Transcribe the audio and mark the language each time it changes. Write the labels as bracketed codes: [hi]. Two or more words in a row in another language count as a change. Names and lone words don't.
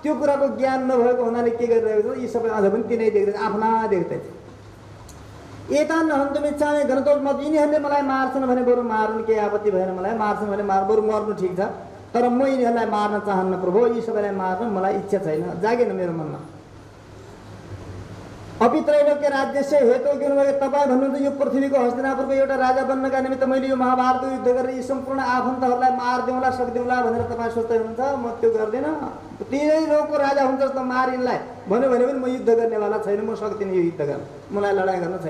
[ne] त्यो कुराको ज्ञान नभएको हुनाले के गरिरहेको छ यी सबै अझ पनि तिनै देख्दै आफ्ना देख्दैछ। [sa] एतान हन्तुमिच्छामि घनतोष [ne] यिनीहरूले मलाई मार्छन् भने बरु मार्नु केही आपत्ति भएन, मलाई मार्छन् भने बरु मर्नु ठिक छ, तर म यिनीहरूलाई मार्न चाहन्न प्रभु, यी सबैलाई मार्न मलाई इच्छा छैन, जागेन मेरो मनमा। [sa] अपित्रैलोक्य राज्यस्य हेतु [ne] किनभने तपाईँ भन्नुहुन्छ यो पृथ्वीको हस्तिनापुरको एउटा राजा बन्नका निमित्त मैले यो महाभारतको युद्ध गरेर यी सम्पूर्ण आफन्तहरूलाई मारिदिउँला सक्दिउँला भनेर तपाईँ सोच्दै हुनुहुन्छ। म त्यो गर्दिनँ, तिनै लोकको राजा हुन्छ जस्तो मार यिनलाई भन्यो भने पनि म युद्ध गर्नेवाला छैन, म सक्दिनँ यो युद्ध गर्न, मलाई लडाइँ गर्न छैन।